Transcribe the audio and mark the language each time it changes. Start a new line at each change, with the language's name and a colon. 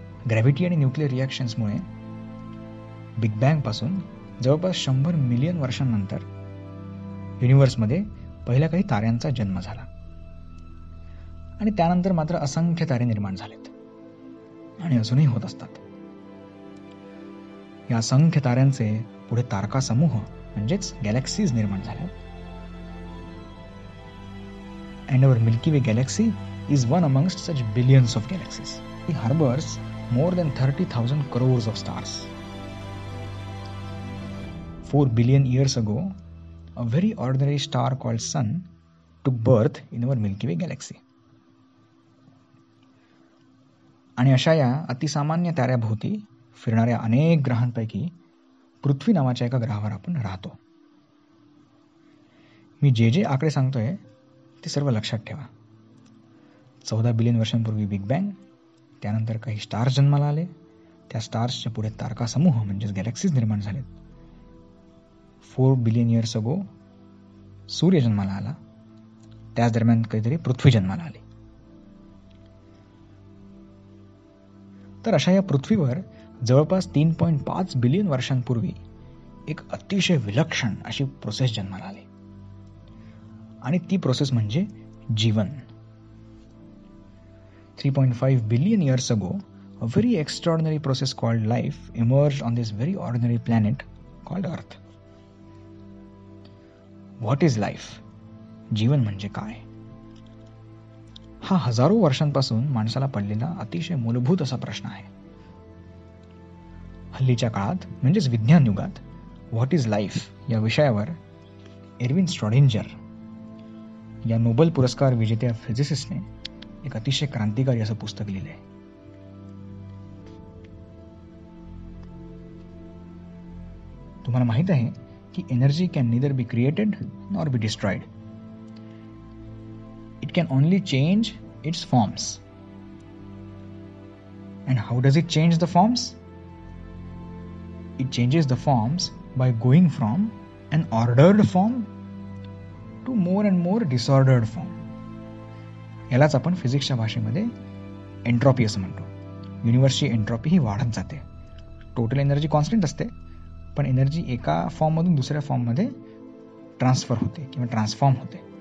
Marathi: Gravity आणि nuclear रिॲक्शन्समुळे big bang पासून जवळपास 100 मिलियन वर्षांनंतर युनिव्हर्समध्ये पहिल्या काही ताऱ्यांचा जन्म झाला आणि त्यानंतर मात्र असंख्य तारे निर्माण झालेत आणि अजूनही होत असतात. या असंख्य ताऱ्यांचे पुढे तारका समूह म्हणजेच गॅलेक्सीज निर्माण झाल्या.
English: And our Milky Way galaxy is one amongst such billions of galaxies. It harbors more than 30,000 crores of stars. 4 billion years ago, a very ordinary star called Sun took birth in our Milky Way galaxy.
Marathi: आणि अशा या अतिसामान्य ताऱ्याभोवती फिरणाऱ्या अनेक ग्रहांपैकी पृथ्वी नावाच्या एका ग्रहावर आपण राहतो. मी जे आकडे सांगतोय ते सर्व लक्षात ठेवा. 14 बिलियन वर्षांपूर्वी बिग बँग, त्यानंतर काही स्टार्स जन्माला आले, त्या स्टार्सच्या पुढे तारका समूह म्हणजेच गॅलेक्सीज निर्माण झालेत.
English: 4 billion years ago
Marathi: सूर्य जन्माला आला, त्याच दरम्यान काहीतरी पृथ्वी जन्माला आली. तर अशा या पृथ्वीवर जवळपास 3.5 बिलियन वर्षांपूर्वी एक अतिशय विलक्षण अशी प्रोसेस जन्माला आली आणि ती प्रोसेस म्हणजे जीवन.
English: 3.5 billion years ago, a very extraordinary process called life emerged on this very ordinary planet called Earth. What is life?
Marathi: जीवन म्हणजे काय? हा हजारो वर्षांपासून माणसाला पडलेला अतिशय मूलभूत असा प्रश्न आहे. हल्लीच्या काळात म्हणजेच विज्ञान युगात
English: what is life
Marathi: या विषयावर एरविन श्रॉडिंजर या नोबेल पुरस्कार विजेत्या फिजिसिस्टने एक अतिशय क्रांतिकारी असं पुस्तक लिहिलंय. तुम्हाला माहित आहे की
English: Energy can neither be created nor be destroyed. It can only change its forms. And how does it change the forms? It changes the forms by going from an ordered form to more and more disordered form.
Marathi: यालाच आपण फिजिक्सच्या भाषेमध्ये entropy असं म्हणतो. युनिव्हर्सची entropy ही वाढत जाते. Total energy constant असते, पण energy एका फॉर्ममधून दुसऱ्या फॉर्ममध्ये ट्रान्सफर होते किंवा ट्रान्सफॉर्म होते.